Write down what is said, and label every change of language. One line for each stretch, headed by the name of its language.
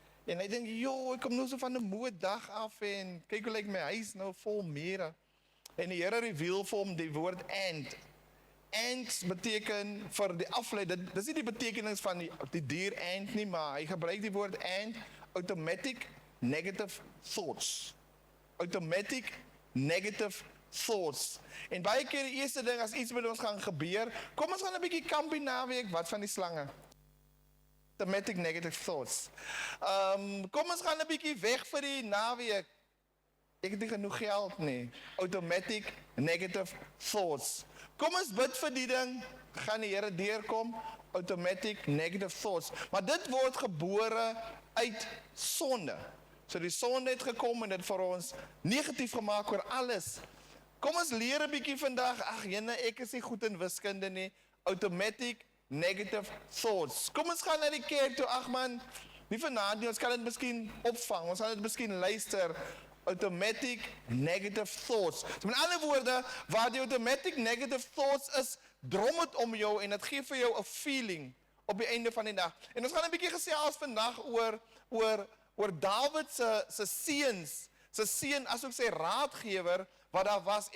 Afrikaans: En hy dink, "Jo, ek kom nou so van 'n moeë dag af en kyk hoe lyk my huis nou vol mure." En die Here reveal vir hom die woord ant. Ants beteken vir die aflei, dis nie die betekenis van die dier ant nie, maar hy gebruik die woord ant,
English: automatic negative thoughts. Automatic negative thoughts.
Afrikaans: En baie keer die eerste ding as iets met ons gaan gebeur, kom ons gaan 'n bietjie kampie naweek, wat van die slange?
English: Automatic negative thoughts.
Afrikaans: Kom ons gaan 'n bietjie weg vir die naweek. Ek het nie genoeg geld nie.
English: Automatic negative thoughts.
Afrikaans: Kom ons bid vir die ding, gaan die Here deurkom.
English: Automatic negative thoughts.
Afrikaans: Maar dit word gebore uit sonde. So die sonde het gekom en dit vir ons negatief gemaak oor alles. Kom ons leer 'n bietjie vandag. Ag jene, ek is nie goed in wiskunde nie.
English: Automatic negative thoughts.
Afrikaans: Kom ons gaan na die kerk toe. Ag man, nie vanaand nie, ons kan dit miskien opvang. Ons gaan dit miskien luister.
English: Automatic negative thoughts.
Afrikaans: So met ander woorde, waar die
English: automatic negative thoughts
Afrikaans: is, drom het om jou en dit gee vir jou 'n feeling op die einde van die dag. En ons gaan 'n bietjie gesels vandag oor Dawid se seuns, sy seun asook sy raadgewer wat daar was.